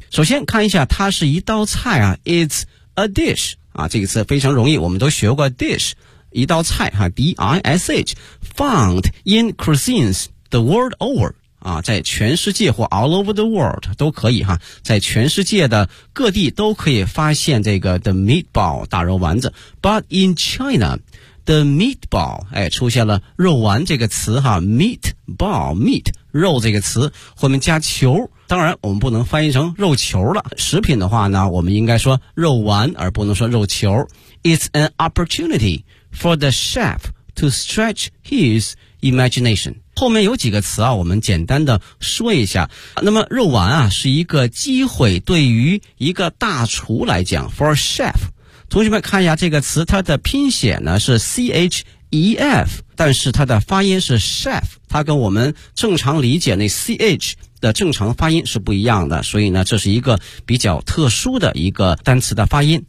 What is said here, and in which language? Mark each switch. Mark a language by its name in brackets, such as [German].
[Chinese] 首先看一下，它是一道菜啊， [English] It's a dish [Chinese] 啊，这个词非常容易，我们都学过 dish，一道菜哈 ,D-I-S-H, [English] found in cuisines the world over, [Chinese] 啊，在全世界或 [English] all over the world [Chinese] 都可以哈，在全世界的各地都可以发现这个 [English] the meatball, [Chinese] 大肉丸子。 [English] But in China, the meatball, [Chinese] 哎，出现了肉丸这个词哈， meatball, meat, 肉这个词，后面加球，当然我们不能翻译成肉球了。食品的话呢，我们应该说肉丸而不能说肉球。 [English] It's an opportunity,for the chef to stretch his imagination. [Chinese] 后面有几个词啊，我们简单的说一下。那么肉丸啊，是一个机会，对于一个大厨来讲， [English] for a chef. [Chinese] 同学们看一下这个词，它的拼写呢是 C-H-E-F, 但是它的发音是 chef, 它跟我们正常理解那 C-H的正常发音是不一样的，所以呢这是一个比较特殊的一个单词的发音。